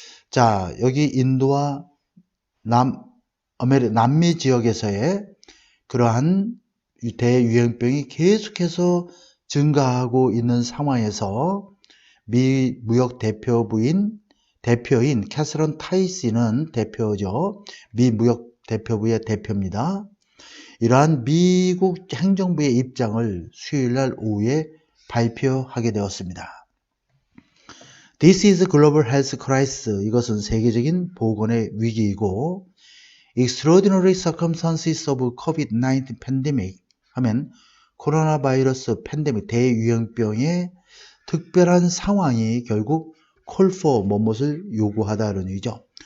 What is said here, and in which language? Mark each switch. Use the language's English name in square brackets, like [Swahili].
[Korean] 자 여기 인도와 남미 지역에서의 그러한 대유행병이 계속해서 증가하고 있는 상황에서 미 무역 대표인 캐서린 타이씨는 대표죠. 미 무역 대표부의 대표입니다. 이러한 미국 행정부의 입장을 수요일날 오후에 발표하게 되었습니다. [English] This is global health crisis. [Korean] 이것은 세계적인 보건의 위기이고 [English] Extraordinary circumstances of COVID-19 pandemic [Korean] 하면 코로나 바이러스 팬데믹 대유행병의 특별한 상황이 결국 [English] call for [Korean] 무엇을 요구하다는 얘기죠.